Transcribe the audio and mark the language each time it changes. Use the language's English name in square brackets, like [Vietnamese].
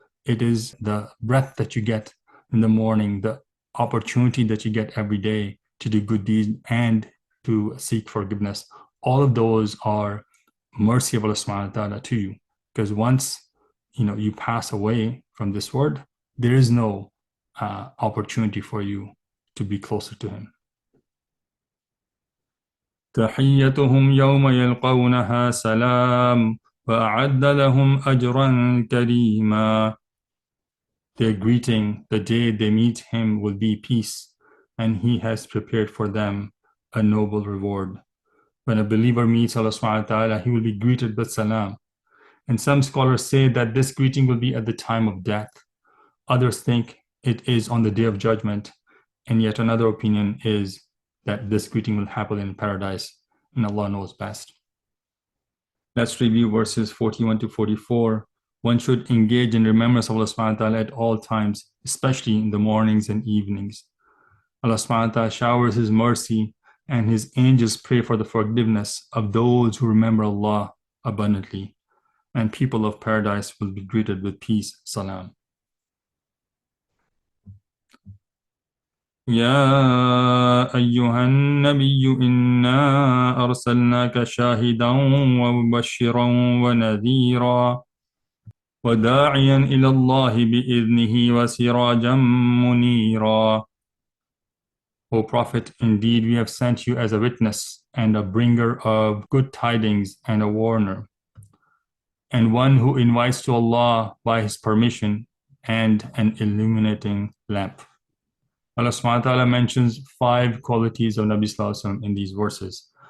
[English] It is the breath that you get in the morning, the opportunity that you get every day to do good deeds and to seek forgiveness. All of those are mercy of Allah subhanahu wa ta'ala to you. Because once you pass away from this world, there is no opportunity for you to be closer to Him. [Arabic] تحيتهم يوم يلقونها سلام وأعد لهم أجرا كريما. [English] Their greeting the day they meet Him will be peace, and He has prepared for them a noble reward. When a believer meets Allah subhanahu wa ta'ala, he will be greeted with salam. And some scholars say that this greeting will be at the time of death. Others think it is on the Day of Judgment, and yet another opinion is that this greeting will happen in paradise, and Allah knows best. Let's review verses 41 to 44. One should engage in remembrance of Allah subhanahu wa ta'ala at all times, especially in the mornings and evenings. Allah subhanahu wa ta'ala showers His mercy, and His angels pray for the forgiveness of those who remember Allah abundantly, and people of paradise will be greeted with peace. Salam. [Arabic] يا أيها النبي إنا أرسلناك شاهدا ومبشرا ونذيرا وداعيا إلى الله بإذنه وسراجا منيرا. [English] O Prophet, indeed we have sent you as a witness and a bringer of good tidings and a warner, and one who invites to Allah by His permission and an illuminating lamp. Allah subhanahu wa ta'ala mentions 5 qualities of Nabi Sallallahu Alaihi Wasallam in these verses.